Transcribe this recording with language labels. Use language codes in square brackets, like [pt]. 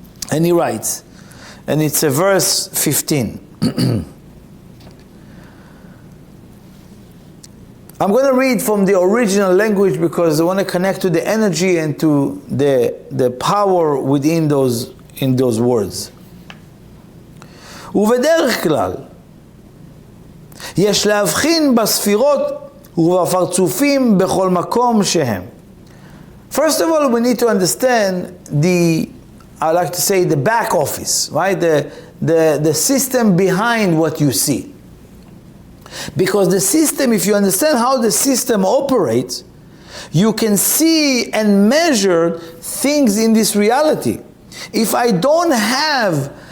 [en] And he writes, and it's a verse 15. I'm going to read from the original language because I want to connect to the energy and to the power within those words. [he] ובדרך כלל יש להבחין בספירות ובפרצופים בכל מקום שהם. [en] First of all, we need to understand I like to say the back office, right? The system behind what you see. Because the system, if you understand how the system operates, you can see and measure things in this reality. If I don't have